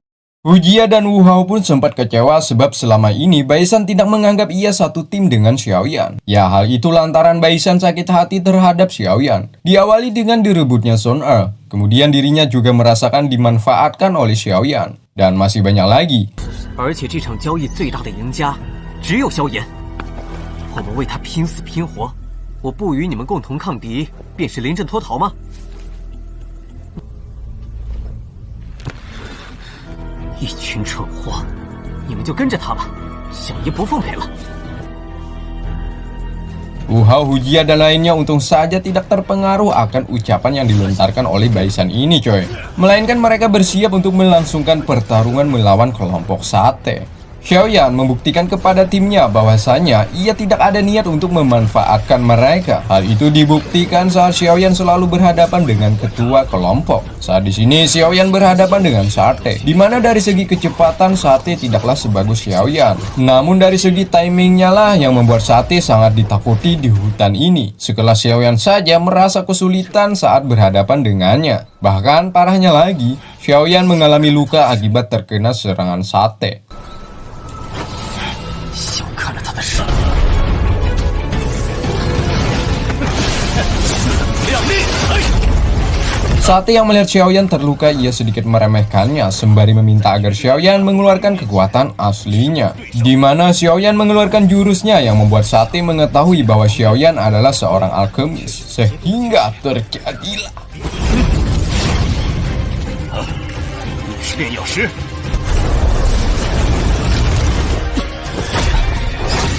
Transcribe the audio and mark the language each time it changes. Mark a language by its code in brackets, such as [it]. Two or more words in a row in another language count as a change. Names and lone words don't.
[id] Wu Jia dan Wu Hao pun sempat kecewa sebab selama ini Baisan tidak menganggap ia satu tim dengan Xiaoyan. Ya, hal itu lantaran Baisan sakit hati terhadap Xiaoyan. Diawali dengan direbutnya Sun E, kemudian dirinya juga merasakan dimanfaatkan oleh Xiaoyan. Dan masih banyak lagi. [zh] 而且这场交易最大的赢家只有萧炎，我们为他拼死拼活，我不与你们共同抗敌，便是临阵脱逃吗？一群蠢货，你们就跟着他吧，小爷不奉陪了。 [id] Wu Hao, Wu Jia dan lainnya untung saja tidak terpengaruh akan ucapan yang dilontarkan oleh Baisan ini, coy. Melainkan mereka bersiap untuk melangsungkan pertarungan melawan kelompok Sate. Xiaoyan membuktikan kepada timnya bahwasanya ia tidak ada niat untuk memanfaatkan mereka. Hal itu dibuktikan saat Xiaoyan selalu berhadapan dengan ketua kelompok. Saat di sini Xiaoyan berhadapan dengan Sate, di mana dari segi kecepatan Sate tidaklah sebagus Xiaoyan. Namun dari segi timingnya lah yang membuat Sate sangat ditakuti di hutan ini. Sekelas Xiaoyan saja merasa kesulitan saat berhadapan dengannya. Bahkan parahnya lagi, Xiaoyan mengalami luka akibat terkena serangan Sate. [zh] 小看了他的实力。 [id] Sate yang melihat Xiaoyan terluka, ia sedikit meremehkannya sembari meminta agar Xiaoyan mengeluarkan kekuatan aslinya. Di mana Xiaoyan mengeluarkan jurusnya yang membuat Sate mengetahui bahwa Xiaoyan adalah seorang alkemis, sehingga terjadilah. [zh] 是炼药师。